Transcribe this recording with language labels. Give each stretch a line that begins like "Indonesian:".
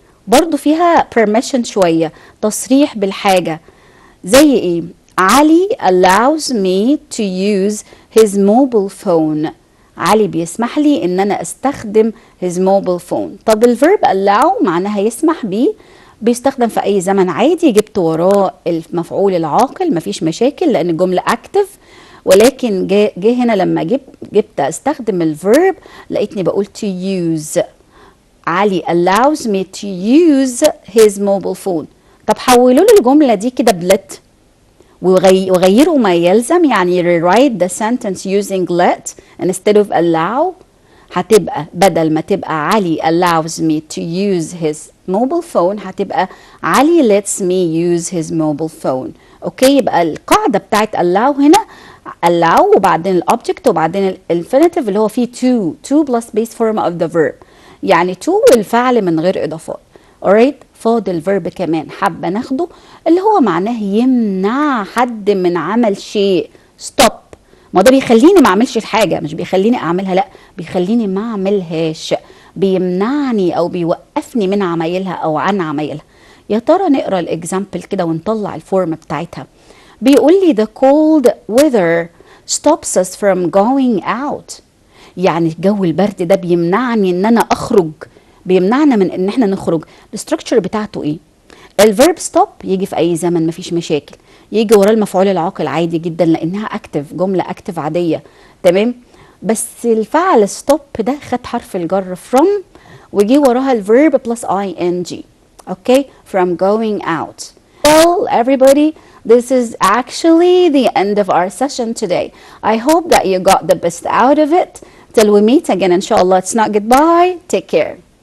Arabic: برضو فيها permission شوية، تصريح بالحاجة. زي ايه؟
English: Ali allows me to use his mobile phone.
Arabic: علي بيسمح لي ان انا استخدم
English: his mobile phone.
Arabic: طب الverb allow معناها يسمح بيه، بيستخدم في اي زمن عادي، جبت وراه المفعول العاقل مفيش مشاكل لان الجملة active. ولكن جه هنا لما جبت استخدم الverb لقيتني بقول
English: to use. Ali allows me to use his mobile phone.
Arabic: طب حولوا لي الجملة دي كده بlet وغيروا ما يلزم، يعني
English: rewrite the sentence using let instead of allow.
Arabic: هتبقى بدل ما تبقى
English: Ali allows me to use his mobile phone
Arabic: هتبقى
English: Ali lets me use his mobile phone.
Arabic: اوكي، يبقى القاعدة بتاعت allow هنا allow وبعدين الobject وبعدين الانفينيتيف اللي هو فيه
English: to plus base form of the verb،
Arabic: يعني to الفعل من غير اضافات. alright، فاضل verb كمان حابة ناخده اللي هو معناه يمنع حد من عمل شيء. stop، ما ده بيخليني ما اعملش الحاجة، مش بيخليني اعملها، لا بيخليني ما اعملهاش، بيمنعني او بيوقفني من عمايلها او عن عمايلها. يا ترى نقرا الاكزامبل كده ونطلع الفورم بتاعتها. بيقول لي
English: the cold weather stops us from going out.
Arabic: يعني الجو البرد ده بيمنعني ان انا اخرج، بيمنعنا من ان احنا نخرج. الستركتشر بتاعته ايه؟ الفيرب stop يجي في اي زمن مفيش مشاكل، يجي وراه المفعول العاقل عادي جدا لانها اكتف، جمله اكتف عاديه، تمام. بس الفعل stop ده خد حرف الجر from وجي وراها الفيرب plus ing.
English: okay، from going out. Well everybody, this is actually the end of our session today. I hope that you got the best out of it. Till we meet again inshallah, it's not goodbye. Take care.